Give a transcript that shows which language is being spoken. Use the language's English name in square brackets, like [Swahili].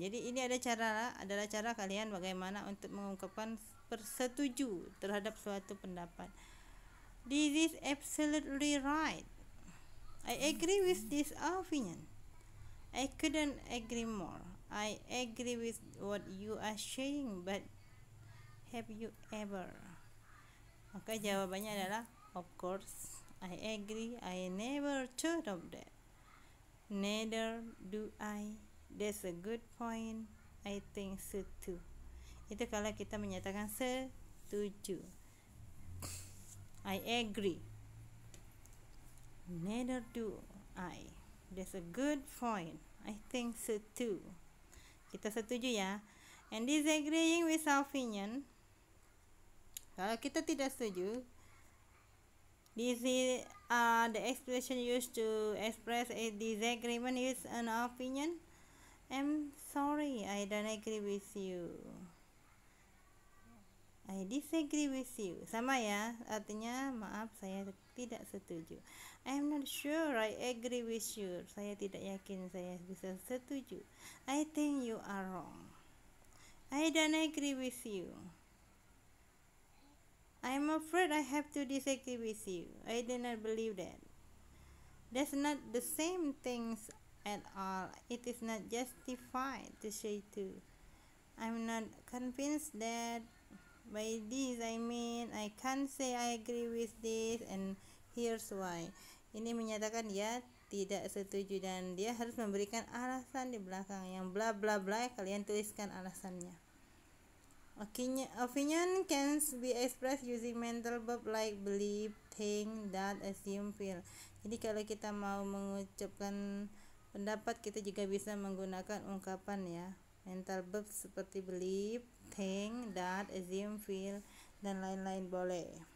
[Indonesian] Jadi ini adalah cara kalian bagaimana untuk mengungkapkan persetuju terhadap suatu pendapat. [English] This is absolutely right. I agree with this opinion. I couldn't agree more. I agree with what you are saying, but have you ever? [Indonesian] Maka jawabannya adalah of course. [English] I agree. I never thought of that. Neither do I. That's a good point. I think so too. Itu kalau kita menyatakan setuju. I agree. Neither do I. That's a good point. I think so too. Kita setuju ya. And disagreeing with opinion. Kalau kita tidak setuju, this is the expression used to express a disagreement is an opinion. I'm sorry, I don't agree with you. I disagree with you. [Indonesian] Sama ya, artinya maaf saya tidak setuju. [English] I'm not sure I agree with you. [Indonesian] Saya tidak yakin saya bisa setuju. [English] I think you are wrong. I don't agree with you. I'm afraid I have to disagree with you. I do not believe that. That's not the same things at all. It is not justified to say two. I'm not convinced that. By this I mean I can't say I agree with this and here's why. [Indonesian] Ini menyatakan dia tidak setuju dan dia harus memberikan alasan di belakang yang bla bla bla. Kalian tuliskan alasannya. [English] Opinion can be expressed using mental verb like believe, think, that, assume, feel. [Indonesian] Jadi kalau kita mau mengucapkan pendapat, kita juga bisa menggunakan ungkapan ya, mental verb seperti believe, think, that, assume, feel, dan lain-lain boleh.